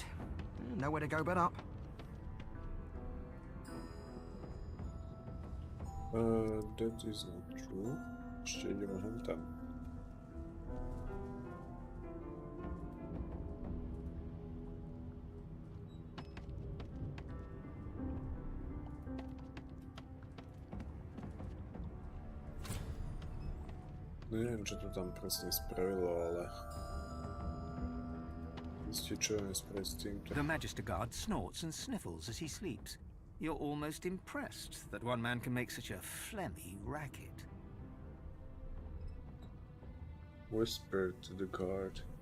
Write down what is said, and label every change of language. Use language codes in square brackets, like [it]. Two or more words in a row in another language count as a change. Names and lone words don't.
[en] Nowhere to go but up. That is not true. [sk] Ešte ideme hen tam. Neviem, čo to tam presne spravilo, ale... [en] The Magister Guard snorts and sniffles as he sleeps. You're almost impressed that one man can make such a phlegmy racket. Whisper to the guard.